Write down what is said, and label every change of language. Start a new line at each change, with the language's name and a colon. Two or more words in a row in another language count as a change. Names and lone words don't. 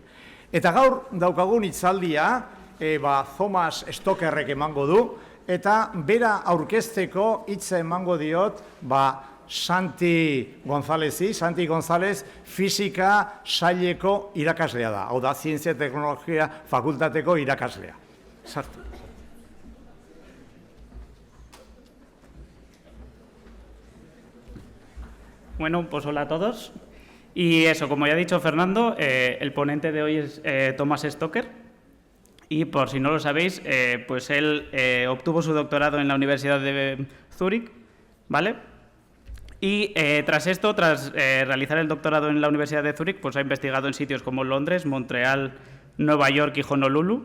Basque: Eta gaur daukagun hitzaldia, Thomas Stockerrek emango du, eta bera aurkezteko hitza emango diot, Santi González fisika saileko irakaslea da. Hau da, Zientzia eta Teknologia fakultateko irakaslea. Sartu.
Spanish: Bueno, pues hola a todos. Y eso, como ya ha dicho Fernando, el ponente de hoy es Thomas Stocker. Y por si no lo sabéis, pues él obtuvo su doctorado en la Universidad de Zurich, ¿vale? Y tras realizar el doctorado en la Universidad de Zurich, pues ha investigado en sitios como Londres, Montreal, Nueva York y Honolulu.